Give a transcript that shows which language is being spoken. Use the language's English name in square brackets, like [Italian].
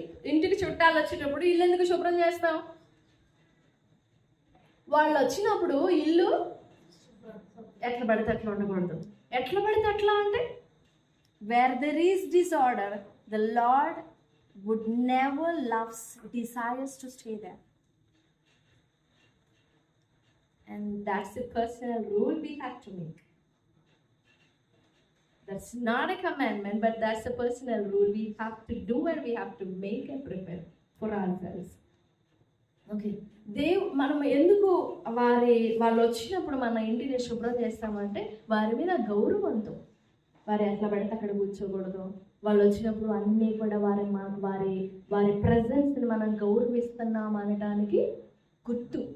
[Telugu] ఇంటికి చుట్టాలు వచ్చేటప్పుడు ఇల్లు ఎందుకు శుభ్రం చేస్తాం? వాళ్ళు వచ్చినప్పుడు ఇల్లు ఎట్లా పడితే అట్లా ఉండకూడదు. ఎట్లా పడితే అట్లా అంటే [English] where there is disorder, the Lord would never desires to stay there. And that's a personal rule we have to make. That's not a commandment, but that's a personal rule we have to do and we have to make and prepare for ourselves. [Telugu] Okay, మనం ఎందుకు వాళ్ళు వచ్చినప్పుడు మన ఇంటిని శుభ్రం చేస్తామంటే వారి మీద గౌరవంతో. వారు ఎట్లా పడితే అక్కడ కూర్చోకూడదు. వాళ్ళు వచ్చినప్పుడు అన్నీ కూడా వారి ప్రెజెన్స్ని మనం గౌరవిస్తున్నాం అనడానికి గుర్తు.